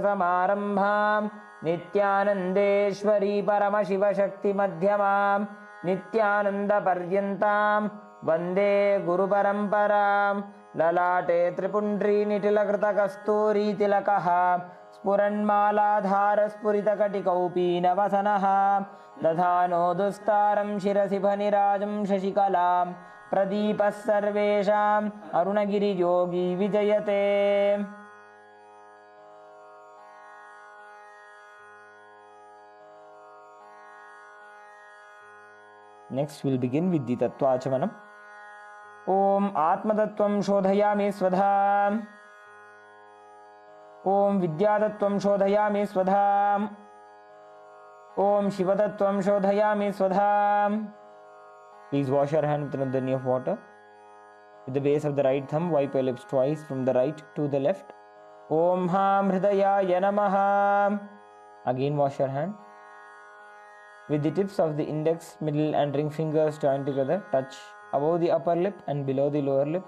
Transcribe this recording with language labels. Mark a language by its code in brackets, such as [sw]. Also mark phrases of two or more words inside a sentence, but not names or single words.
[sa] समारम्भां नित्यानन्देश्वरी परमशिव शक्ति मध्यमां नित्यानन्द पर्यन्तां वन्दे गुरु परम्पराम् ललाटे त्रिपुण्ड्री नितिलकृत कस्तूरी तिलकः स्फुरन्मालाधर स्फुरितकटिकौपीन वसनः दधानो दुस्तरं शिरसि भणिराजं शशिकलां प्रदीपः सर्वेषां अरुणगिरि योगी विजयते. [en] Next, we'll begin with the [sa] तत्त्व आचमनम्. ॐ आत्मतत्त्वं शोधयामि स्वधा. ॐ विद्यातत्त्वं शोधयामि स्वधा. ॐ शिवतत्त्वं शोधयामि स्वधा. [en] Please wash your hand with another knee of water. With the base of the right thumb, wipe your lips twice from the right to the left. [sa] ॐ हं हृदयाय नमः. [en] Again wash your hand. With the tips of the index, middle and ring fingers joined together, touch above the upper lip and below the lower lip.